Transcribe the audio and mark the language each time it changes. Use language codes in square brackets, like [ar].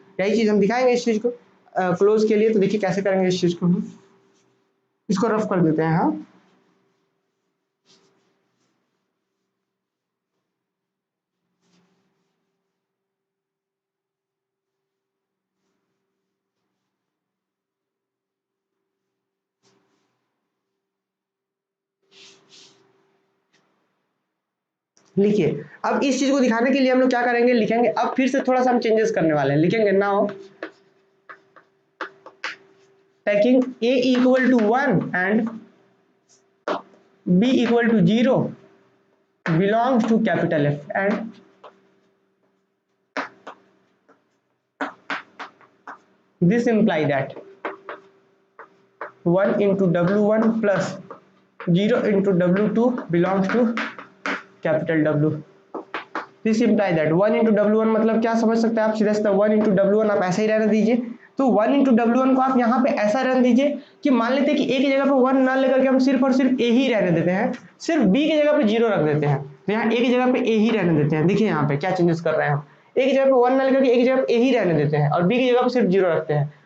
[hi] यही चीज हम दिखाएंगे इस चीज को क्लोज के लिए। तो देखिए कैसे करेंगे इस चीज को, हम इसको रफ कर देते हैं। हाँ लिखिए। अब इस चीज को दिखाने के लिए हम लोग क्या करेंगे, लिखेंगे। अब फिर से थोड़ा सा हम चेंजेस करने वाले हैं, लिखेंगे [en] Now taking A equal to 1 and B equal to 0 belongs to capital F, and this imply that 1 into W1 plus 0 into W2 belongs to capital W. This imply that 1 into W1 [hi] मतलब क्या समझ सकते हैं आप, सीधा सीधा 1 into W1 आप ऐसे ही रहने दीजिए। तो 1 into W1 को आप यहाँ पे ऐसा रहने दीजिए कि मान लेते हैं कि A की जगह पे 1 ना लेकर के हम सिर्फ और सिर्फ A ही रहने देते हैं, सिर्फ B की जगह पे 0 रख देते हैं। तो यहाँ A की जगह पे A ही रहने देते हैं। देखिए यहाँ पे क्या चेंजेस कर रहे हैं हम, A की जगह पे 1 ना लेकर के A की जगह पे A ही रहने देते हैं, और B की जगह पे सिर्फ 0 रखते हैं।